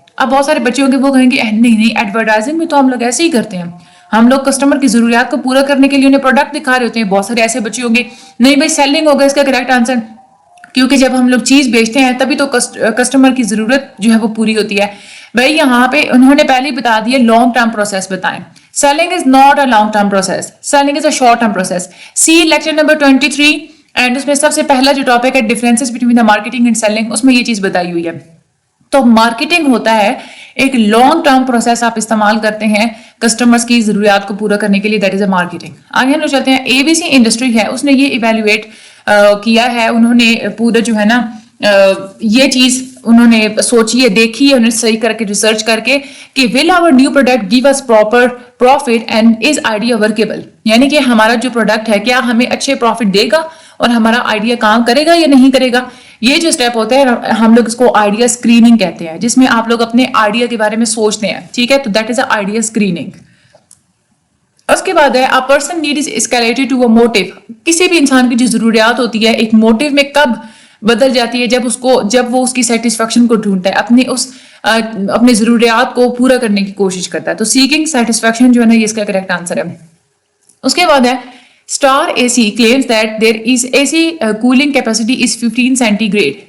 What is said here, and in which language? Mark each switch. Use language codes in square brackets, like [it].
[ur] اب بہت سارے بچے ہوں گے وہ کہیں گے نہیں ایڈورٹائزنگ میں تو ہم لوگ ایسے ہی کرتے ہیں، ہم لوگ کسٹمر کی ضروریات کو پورا کرنے کے لیے انہیں پروڈکٹ دکھا رہے ہوتے ہیں. بہت سارے ایسے بچے ہوں گے نہیں بھائی سیلنگ ہوگا اس کا کریکٹ آنسر، کیونکہ جب ہم لوگ چیز بیچتے ہیں تبھی تو کسٹمر کی ضرورت جو ہے وہ پوری ہوتی ہے. بھائی یہاں پہ انہوں نے پہلے بتا دیا لانگ ٹرم پروسیس بتائیں. [en] Selling is not a long term process, selling is a short term process. [ur] C lecture number 23 and اس میں سب سے پہلا جو ٹاپک ہے [en] differences between the marketing and selling, [ur] اس میں یہ چیز بتائی ہوئی ہے. تو مارکیٹنگ ہوتا ہے ایک لانگ ٹرم پروسیس آپ استعمال کرتے ہیں کسٹمرز کی ضروریات کو پورا کرنے کے لیے. [en] That is a marketing. [ur] آگے ہم لوگ چلتے ہیں. اے بی سی انڈسٹری ہے، اس نے یہ ایویلویٹ کیا ہے، انہوں نے پورا جو ہے نا یہ چیز انہوں نے سوچی ہے، دیکھی ہے، انہوں نے صحیح کر کے ریسرچ کر کے کہ [en] will our new product give us proper profit and is idea workable. [ur] یعنی کہ ہمارا جو پروڈکٹ ہے کیا ہمیں اچھے پروفٹ دے گا اور ہمارا آئیڈیا کام کرے گا یا نہیں کرے گا. یہ جو اسٹیپ ہوتا ہے ہم لوگ اس کو آئیڈیا اسکریننگ کہتے ہیں، جس میں آپ لوگ اپنے آئیڈیا کے بارے میں سوچتے ہیں. ٹھیک ہے، تو [en] That is a idea screening. [ur] اس کے بعد ہے [en] a person need is escalated to a motive. [ur] کسی بھی انسان کی جو ضروریات ہوتی ہے ایک موٹیو میں کب بدل جاتی ہے؟ جب وہ اس کی سیٹسفیکشن کو ڈھونڈتا ہے، اپنے ضروریات کو پورا کرنے کی کوشش کرتا ہے. تو سیکنگ سیٹسفیکشن جو ہے نا یہ اس کا کریکٹ آنسر ہے. اس کے بعد ہے [en] Star a C claims that there is a C cooling capacity is 15 centi grade.